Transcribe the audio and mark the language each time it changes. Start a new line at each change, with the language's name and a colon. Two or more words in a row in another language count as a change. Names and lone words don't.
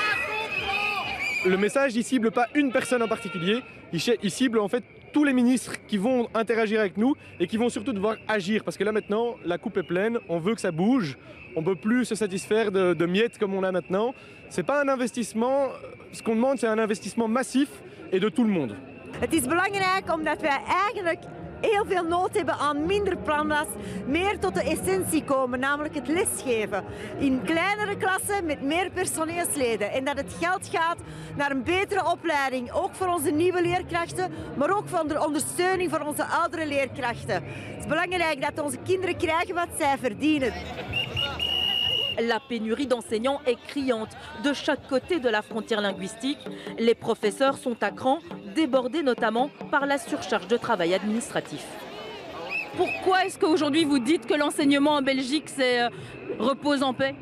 French: Le message, il cible pas une personne en particulier, il cible en fait tous les ministres qui vont interagir avec nous et qui vont surtout devoir agir. Parce que là maintenant, la coupe est pleine, on veut que ça bouge, on ne peut plus se satisfaire de miettes comme on a maintenant. C'est pas un investissement, ce qu'on demande c'est un investissement massif et de tout le monde.
Dutch: Het is belangrijk omdat wij eigenlijk heel veel nood hebben aan minder planlas, meer tot de essentie komen, namelijk het lesgeven. In kleinere klassen met meer personeelsleden. En dat het geld gaat naar een betere opleiding, ook voor onze nieuwe leerkrachten, maar ook voor de ondersteuning voor onze oudere leerkrachten. Het is belangrijk dat onze kinderen krijgen wat zij verdienen.
French: La pénurie d'enseignants est criante de chaque côté de la frontière linguistique. Les professeurs sont à cran, débordés notamment par la surcharge de travail administratif. Pourquoi est-ce qu'aujourd'hui vous dites que l'enseignement en Belgique repose en paix?